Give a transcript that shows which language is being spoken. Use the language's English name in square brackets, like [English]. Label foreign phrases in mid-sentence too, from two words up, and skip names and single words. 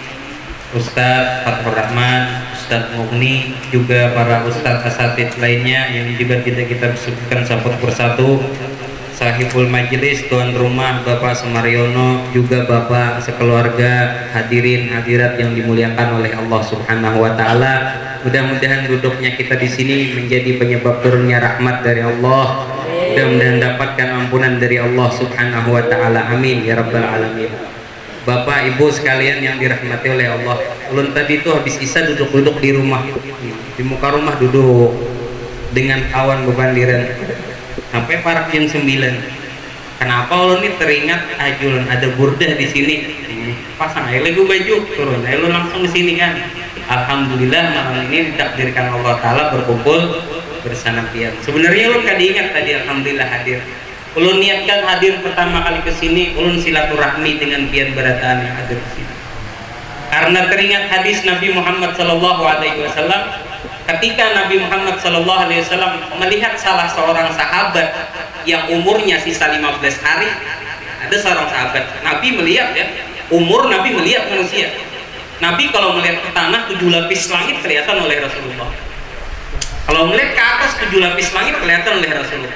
[Indonesian] Ustadz Fathur Rahman, Ustadz Mughni, juga para Ustadz asatidz lainnya yang juga tidak kita sebutkan satu persatu, sahibul majelis, tuan rumah Bapak Sumaryono, juga Bapak sekeluarga, hadirin hadirat yang dimuliakan oleh Allah [Arabic] سبحانه وتعالى. [Indonesian] Mudah-mudahan duduknya kita di sini menjadi penyebab turunnya rahmat dari Allah. Mudah-mudahan dapatkan ampunan dari Allah [Arabic] سبحانه وتعالى. آمين يا رب العالمين. [Indonesian] Bapak Ibu sekalian yang dirahmati oleh Allah, ulun tadi itu habis isya duduk-duduk di rumah, di muka rumah duduk dengan awan bebandiran sampai parak jam 9. Kenapa ulun ini teringat ajulun ada burdah di sini, pasang aja lagi baju, turun aja lu langsung di sini kan. Alhamdulillah malam ini ditakdirkan Allah Taala berkumpul bersama pian. Sebenarnya ulun kan diingat tadi, alhamdulillah hadir. Ulun niatkan hadir pertama kali ke sini, ulun silaturahmi dengan pian berataan yang hadir di sini. Karena teringat hadis Nabi Muhammad [Arabic] صلى الله عليه وسلم, [Indonesian] ketika Nabi Muhammad [Arabic] صلى الله عليه وسلم [Indonesian] melihat salah seorang sahabat yang umurnya sisa 15 hari. Ada seorang sahabat, Nabi melihat ya, umur Nabi melihat manusia. Nabi kalau melihat ke tanah 7 lapis langit kelihatan oleh Rasulullah. Kalau melihat ke atas 7 lapis langit kelihatan oleh Rasulullah.